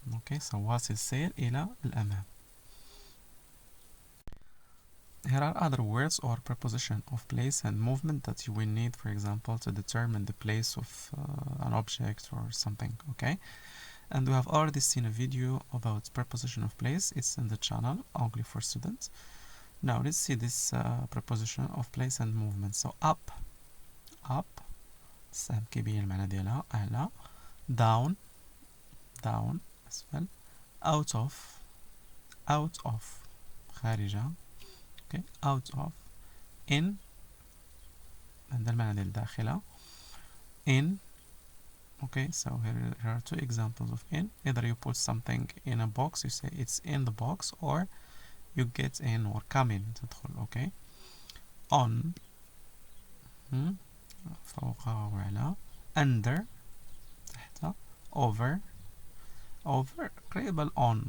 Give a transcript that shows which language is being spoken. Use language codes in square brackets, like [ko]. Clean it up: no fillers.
[ar] Okay, so واصل سير إلى الأمام. [en] Here are other words or preposition of place and movement that you will need, for example, to determine the place of an object or something. Okay, and we have already seen a video about preposition of place. It's in the channel English for Students. Now let's see this preposition of place and movement. [ar] So up السهم كيبين المعنى ديالها أعلى. [en] down أسفل. out of خارجة. okay, out of. [ar] in هذا المعنى ديال داخلة. [en] in. okay, so here are two examples of in. Either you put something in a box, you say it's in the box, or you get in or come in تدخل. okay, on فوق وعلى. under تحت. over قريبة on.